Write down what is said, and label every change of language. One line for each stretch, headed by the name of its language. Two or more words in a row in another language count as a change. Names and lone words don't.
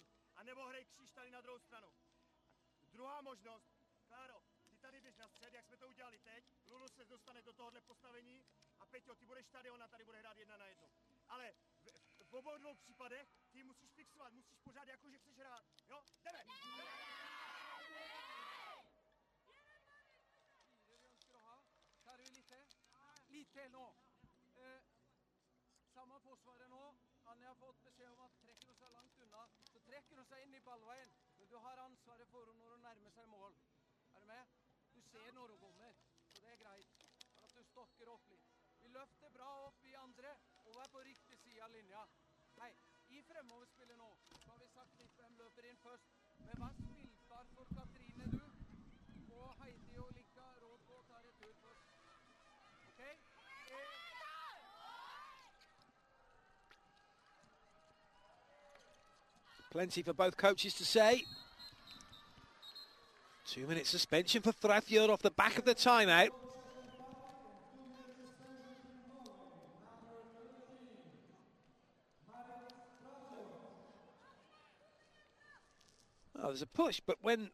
Czech: A nebo hrej kříž tady na druhou stranu. Druhá možnost, Kláro, ty tady běž na střed, jak jsme to udělali teď, Lulu se dostane do tohohle postavení a Peťo, ty budeš tady, ona tady bude hrát 1 na 1. Ale v obou dvou případech ty musíš fixovat, musíš pořád jako, že chceš hrát, jo? Jdeme!
Norwegian: Lite nå. Samme forsvaret nå. Anne har fått beskjed om at trekker hun seg langt unna, så trekker hun seg inn i ballveien. Men du har ansvaret for når hun nærmer seg mål. Er du med? Du ser når hun kommer, så det er greit. For at du stokker opp litt. Vi løfter bra opp i andre, og er på riktig side av linja. Hei, i fremoverspillet nå, så har vi sagt litt hvem løper inn først. Men vær spillbar for Katrine, du. Og Heidi og Lika råd på å ta retur først. Ok?
English: Plenty for both coaches to say. 2-minute suspension for Frafjord off the back of the timeout. Oh, there's a push, but when...